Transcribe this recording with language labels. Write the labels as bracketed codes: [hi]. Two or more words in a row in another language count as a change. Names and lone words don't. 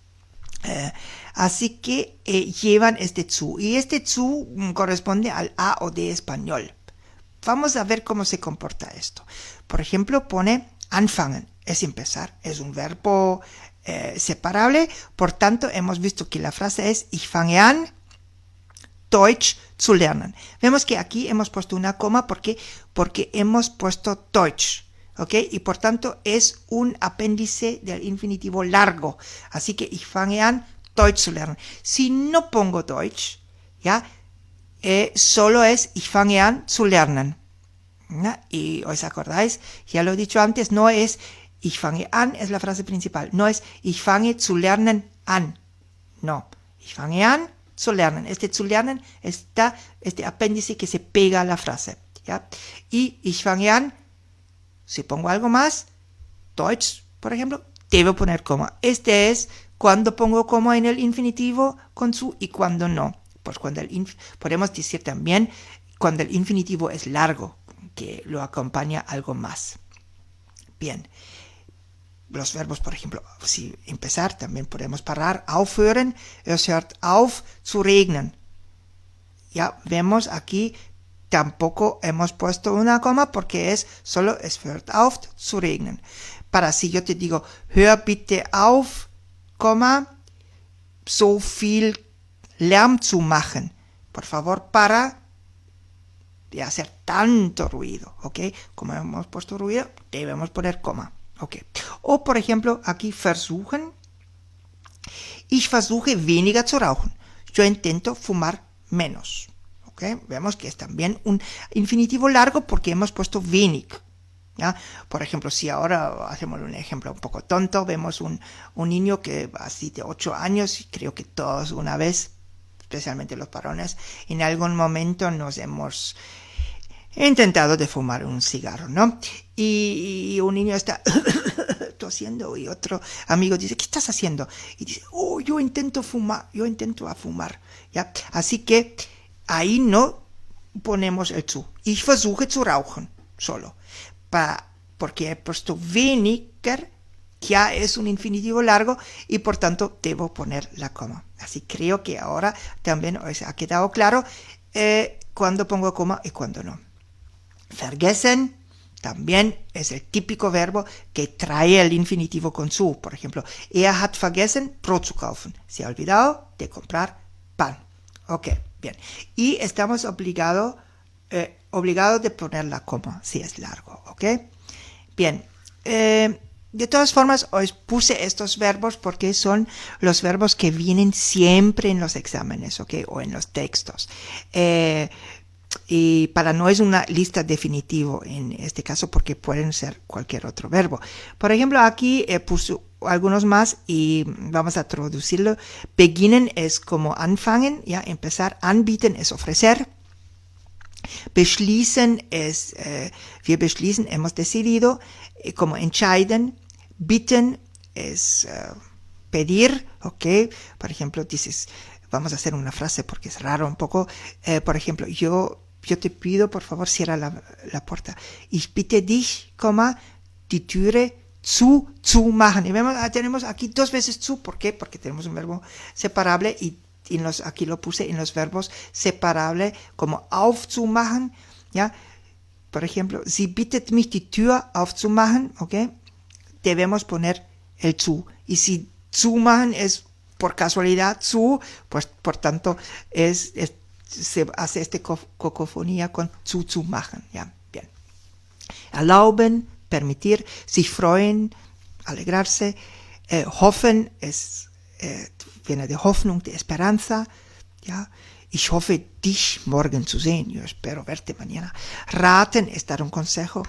[es] Así que llevan este zu. Y este zu corresponde al a o de español. Vamos a ver cómo se comporta esto. Por ejemplo, pone anfangen, es empezar. Es un verbo separable. Por tanto, hemos visto que la frase es [de] ich fange an, Deutsch zu lernen. [es] Vemos que aquí hemos puesto una coma porque hemos puesto Deutsch, ¿ok? Y por tanto es un apéndice del infinitivo largo. Así que [de] ich fange an, Deutsch zu lernen. [es] Si no pongo Deutsch, ¿ya? Solo es [de] ich fange an zu lernen. [es] ¿Ya? Y os acordáis, ya lo he dicho antes, no es [de] ich fange an, [es] es la frase principal. No es [de] ich fange zu lernen an. No, ich fange an zu lernen. [es] Este [de] zu lernen [es] está este apéndice que se pega a la frase, ¿ya? [de] Y ich fange an, [es] si pongo algo más, Deutsch, por ejemplo, debo poner coma. Este es cuando pongo coma en el infinitivo con zu y cuando no. Pues podemos decir también cuando el infinitivo es largo, que lo acompaña algo más. Bien. Los verbos, por ejemplo, si empezar, también podemos parar, [de] aufhören, es hört auf zu regnen. [es] Ya vemos aquí, tampoco hemos puesto una coma porque es solo [de] es hört auf zu regnen. [es] Para si yo te digo, [de] hör bitte auf, so viel Lärm zu machen. [es] Por favor, para de hacer tanto ruido, ¿ok? Como hemos puesto ruido, debemos poner coma. Okay. O por ejemplo, aquí versuchen. [de] Ich versuche weniger zu rauchen. [es] Yo intento fumar menos. Okay. Vemos que es también un infinitivo largo porque hemos puesto wenig. ¿Ya? Por ejemplo, si ahora hacemos un ejemplo un poco tonto, vemos un niño que así de 8 años, y creo que todos una vez, especialmente los varones, en algún momento nos hemos intentado de fumar un cigarro, ¿no? Y un niño está tosiendo y otro amigo dice, ¿qué estás haciendo? Y dice, yo intento a fumar, ¿ya? Así que ahí no ponemos el zu. [de] Ich versuche zu rauchen, [es] solo. Porque he puesto weniger, ya es un infinitivo largo y por tanto debo poner la coma. Así creo que ahora también os ha quedado claro cuándo pongo coma y cuándo no. Vergessen también es el típico verbo que trae el infinitivo con zu. Por ejemplo, [de] hat vergessen, Brot zu kaufen. [es] Se ha olvidado de comprar pan. Ok, bien. Y estamos obligados de poner la coma si es largo. Ok, bien. De todas formas, os puse estos verbos porque son los verbos que vienen siempre en los exámenes, ¿ok? O en los textos. Y para no es una lista definitiva en este caso porque pueden ser cualquier otro verbo. Por ejemplo, aquí puse algunos más y vamos a traducirlo. Beginnen es como anfangen, ya empezar. Anbieten es ofrecer. [de] Beschließen es, wir beschließen, [es] hemos decidido, como entscheiden. Bitten es pedir, ¿ok? Por ejemplo, dices, vamos a hacer una frase porque es raro un poco. Por ejemplo, yo te pido, por favor, cierra la puerta. [de] Ich bitte dich, die Türe zu machen. [es] Y vemos, tenemos aquí 2 veces zu. ¿Por qué? Porque tenemos un verbo separable y aquí lo puse en los verbos separables como aufzumachen, ¿ya? Por ejemplo, [de] sie bittet mich die Tür aufzumachen, [es] ¿ok? Debemos poner el zu. Y si zumachen es por casualidad zu, pues por tanto se hace esta cacofonía con [de] zu machen, [es] ¿ya? Bien. Erlauben, permitir, [de] sich freuen, [es] alegrarse, hoffen viene de Hoffnung, de esperanza, ¿ya? [de] Ich hoffe, dich morgen zu sehen. [es] Yo espero verte mañana. Raten es dar un consejo.